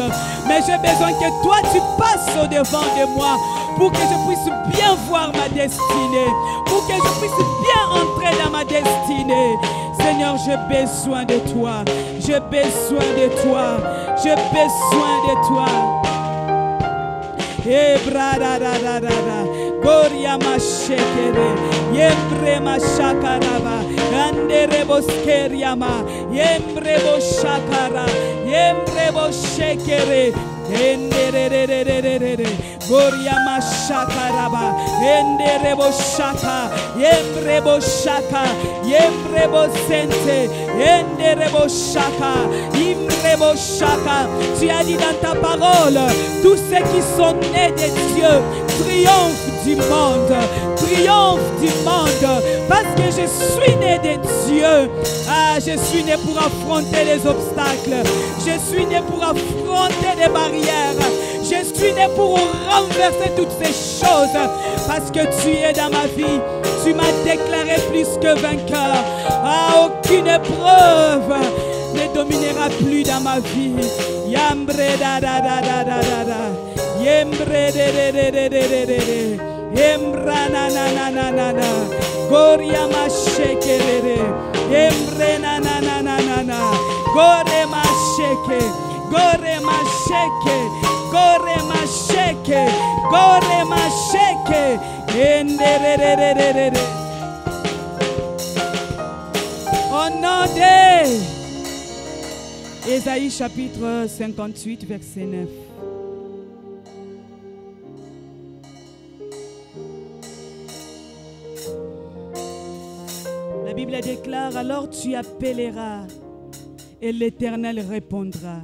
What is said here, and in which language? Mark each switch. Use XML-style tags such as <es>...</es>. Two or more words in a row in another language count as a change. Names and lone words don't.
<fr>Mais j'ai besoin que toi, tu passes au-devant de moi pour que je puisse bien voir ma destinée, pour que je puisse bien entrer dans ma destinée. Seigneur, j'ai besoin de toi. J'ai besoin de toi. J'ai besoin de toi. Goria mashekere, yembre mashakaraba, andere boskeriama, yembre boshakara, yembre boshekere, endere, Goria mashakaraba, endere boshaka, yembre boshaka, yembre bosente, endere boshaka, imbre boshaka. Tu as dit dans ta parole, tous ceux qui sont nés de Dieu triomphe du monde, parce que je suis né de Dieu. Ah, je suis né pour affronter les obstacles, je suis né pour affronter les barrières, je suis né pour renverser toutes ces choses, parce que tu es dans ma vie, tu m'as déclaré plus que vainqueur. Ah, aucune épreuve ne dominera plus dans ma vie. Yambre da da da da da da da. Yembre de de de de de de de. Yembra na na na na na na. Goria ma sheke de de. Yembre na na na na na na. Gore ma sheke. Gore ma sheke. Gore ma sheke. Gore ma sheke. Ende de de de de de de. Au nom de Ésaïe chapitre 58 verset 9. La Bible déclare, alors tu appelleras et l'Éternel répondra.</fr>